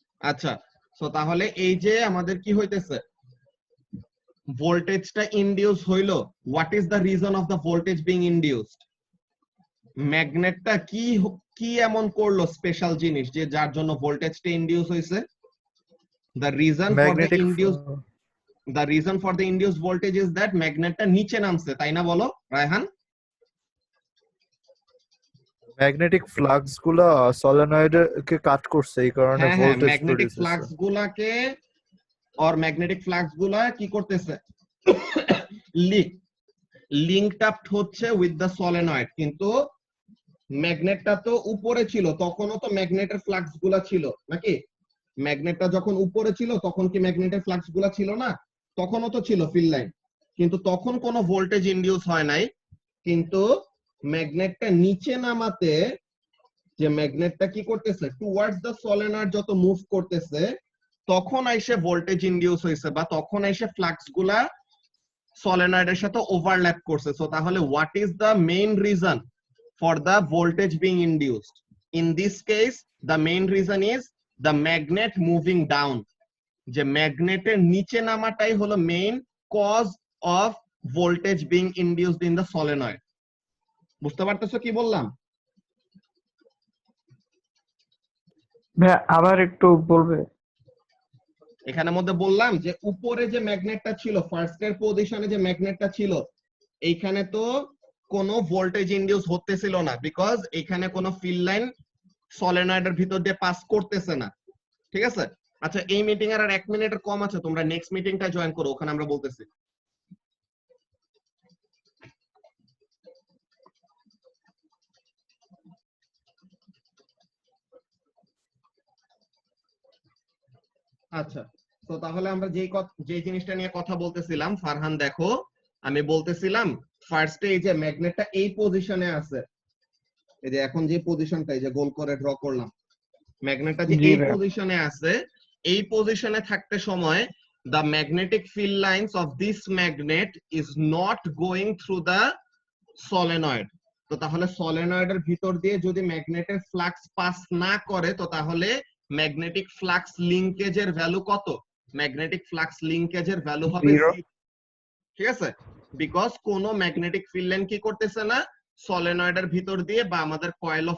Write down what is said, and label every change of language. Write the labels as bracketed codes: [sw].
[bn] আচ্ছা, তো তাহলে এই যে আমাদের কি হইতেছে, ভোল্টেজটা ইনডিউস হইলো, [en] What is the reason of the voltage being induced? [bn] ম্যাগনেটটা কি কি এমন করলো স্পেশাল জিনিস যে যার জন্য ভোল্টেজটা ইনডিউস হইছে? [en] the reason for the [bn] magnetic [en] induced the reason for the induced voltage is that [bn] ম্যাগনেটটা নিচে নামছে, তাই না? বলো রায়হান। ম্যাগনেটিক ফ্লাক্স গুলা সলিনয়েডে কে কাট করছে, এই কারণে হ্যাঁ হ্যাঁ, ভোল্টেজ ম্যাগনেটিক প্রডিউস ফ্লাক্স হচ্ছে। গুলাকে ম্যাগনেটিক ফ্লাক্স গুলা কি করতেছে, লিঙ্কড আপ হচ্ছে [en] With the solenoid. [bn] কিন্তু ম্যাগনেটটা তো উপরে ছিল, তখনও তো ম্যাগনেটের ফ্লাক্স গুলা ছিল, নাকি? ম্যাগনেটটা যখন উপরে ছিল তখন কি ম্যাগনেটের ফ্লাক্স গুলা ছিল না? তখনও তো ছিল ফিল্ড লাইন, কিন্তু তখন কোনো ভোল্টেজ ইনডিউস হয় নাই। কিন্তু ম্যাগনেটটা নিচে নামাতে, যে ম্যাগনেটটা কি করতেছে [en] towards the solenoid [bn] যত মুভ করতেছে, তখন আইসে ভোল্টেজ ইনডিউস হয়েছে, বা তখন আইসে ফ্লাক্স গুলা সলিনয়েডের সাথে ওভারল্যাপ করছে। [en] So তাহলে what is the main reason for the voltage being induced? In this case, the main reason is the magnet moving down. [bn] যে ম্যাগনেটের নিচে নামাটাই হলো [en] Main cause of voltage being induced in the solenoid. [bn] বুঝতে পারতেছো কি বললাম? ভাই আবার একটু বলবে? এখানে মধ্যে বললাম যে উপরে যে ম্যাগনেটটা ছিল, ফার্স্ট এর পজিশনে যে ম্যাগনেটটা ছিল, এইখানে তো কোনো ভোল্টেজ ইনডিউস হতেছিল না, বিকজ এখানে কোনো ফিল্ড লাইন সলিনয়েডের ভিতর দিয়ে পাস করতেছে না। ঠিক আছে? আচ্ছা, এই মিটিং এর আর 1 মিনিটের কম আছে, তোমরা নেক্সট মিটিংটা জয়েন করো, ওখানে আমরা বলতেছি। আচ্ছা, তো তাহলে আমরা যে জিনিসটা নিয়ে কথা বলতেছিলাম, ফারহান দেখো, আমি বলতেছিলাম ফার্স্টে এই যে ম্যাগনেটটা এই পজিশনে আছে, এই যে এখন যে পজিশনটা এই যে গোল করে ড্র করলাম, ম্যাগনেটটা যে জি এই ভাই। পজিশনে আছে, এই পজিশনে থাকতে সময় [en] the magnetic field lines of this magnet is not going through the solenoid. [bn] তো তাহলে সলিনয়েডের ভিতর দিয়ে যদি ম্যাগনেটের ফ্লাক্স পাস না করে তো তাহলে ম্যাগনেটিক ফ্লাক্স লিংকেজের ভ্যালু কত? ম্যাগনেটিক ফ্লাক্স লিংকেজের ভ্যালু হবে 0। 0। ঠিক আছে? বিকজ কোন ম্যাগনেটিক ফিল্ড লাইন কি করতেছে না, সলিনয়েডের ভিতর দিয়ে বা আমাদের কয়েল অফ